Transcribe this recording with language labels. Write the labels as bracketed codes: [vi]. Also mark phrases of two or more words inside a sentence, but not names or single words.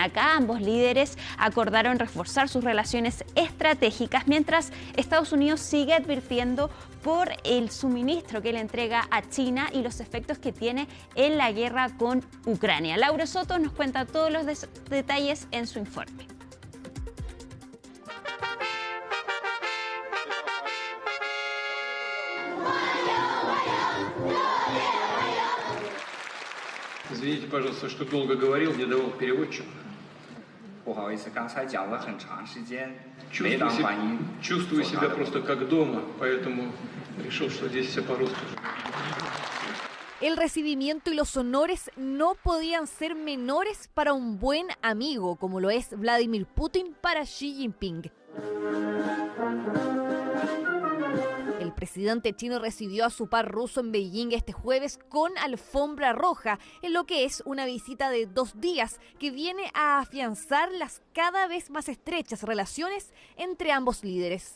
[es] Acá ambos líderes acordaron reforzar sus relaciones estratégicas, mientras Estados Unidos sigue advirtiendo por el suministro que le entrega a China y los efectos que tiene en la guerra con Ucrania. Laura Soto nos cuenta todos los detalles en su informe. [ru] Извините, пожалуйста, что долго говорил, мне давал переводчик. Чувствую себя просто как дома, поэтому решил, что здесь все по-русски. [es] El recibimiento y los honores no podían ser menores para un buen amigo, como lo es Vladimir Putin para Xi Jinping. El presidente chino recibió a su par ruso en Beijing este jueves con alfombra roja, en lo que es una visita de 2 días que viene a afianzar las cada vez más estrechas relaciones entre ambos líderes.